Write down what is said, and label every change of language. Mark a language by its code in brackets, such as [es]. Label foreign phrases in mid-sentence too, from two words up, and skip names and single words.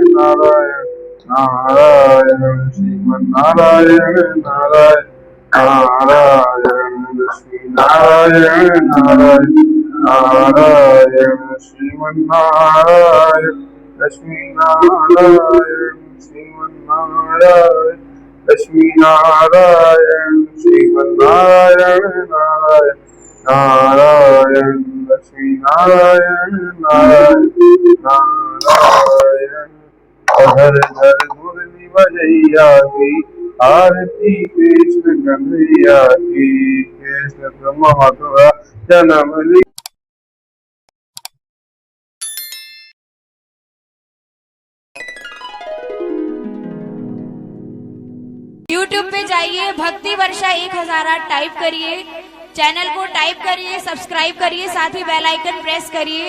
[hi] नारायण नारायण श्रीमन नारायण नारायण नारायण लक्ष्मी नारायण नारायण नारायण श्रीमन नारायण लक्ष्मी नारायण श्रीमन नारायण लक्ष्मी नारायण श्रीमन नारायण नारायण नारायण लक्ष्मी नारायण नारायण नारायण हर हर मुरली बजैया की आरती कृष्ण कन्हैया की कृष्ण मथुरा जन्म ली। YouTube पे जाइए भक्ति वर्षा 1008 टाइप करिए, चैनल को टाइप करिए, सब्सक्राइब करिए, साथ ही [en] bell icon [hi] प्रेस करिए।